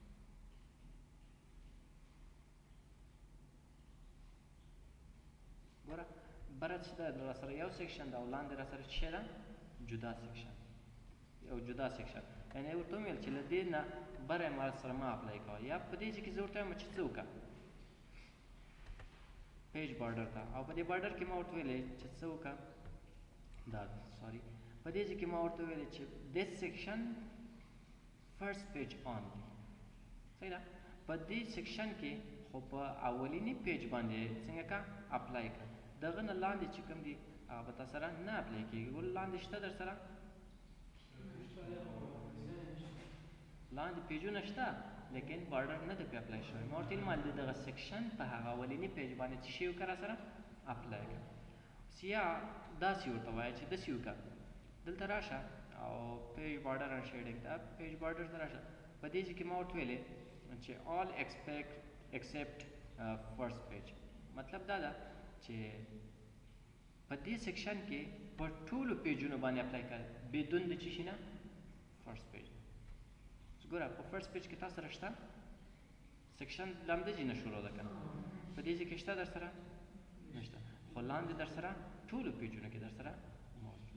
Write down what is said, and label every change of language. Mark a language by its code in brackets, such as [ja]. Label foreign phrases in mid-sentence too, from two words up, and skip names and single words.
[ps] ګوره بره چې ده را سره یو سیکشن ده او لاندې را سره څه ده جدا سیکشن یو جدا سیکشن یعنی ورته ویل چې له دې نه بره ما سره ما اپلای کوه یا په دې ځای کې زه ورته وایم چې څه وکړه [en] page border [ps] ته او په دې بارډر کې ما ورته ویلې چې څه وکړه دا سوري په دې ځای کې ما ورته ویلې چې [en] this section first page only [ps] صحیح ده په دې سیکشن کې خو په اولینی پیج باندې څنګه کا اپلای کړه دغه نه لاندې چې کوم دي هغه به تا سره نه اپلای کېږي ول لاندې شته در سره لاندې پیجونه شته لیکن بارډر نه دی پې اپلای شوی. ما ورته ویل ما د دغه سیکشن په هغه اولیني پیج باندې څه شی وکړه سره اپلای کړه. یا داسې ورته وایه چې داسې وکړه دلته راشه او [en] page border and shading [ps] ته [en] page border [ps] ته راشه. په دې ځای کې ما ورته ویلې چې [en] all except first page. [ps] مطلب دا ده چې په دې سیکشن کې په ټولو پیجونو باندې اپلای کړه بدون د څه شي نه [en] first page. [ps] ګوره په [en] first page [ps] کې تاسو سره شته سیکشن لامده ځای نه شروع ده که نه په دې ځای کې شته در سره نشته خو لاندې در سره ټولو پیجونو کې در سره موجود.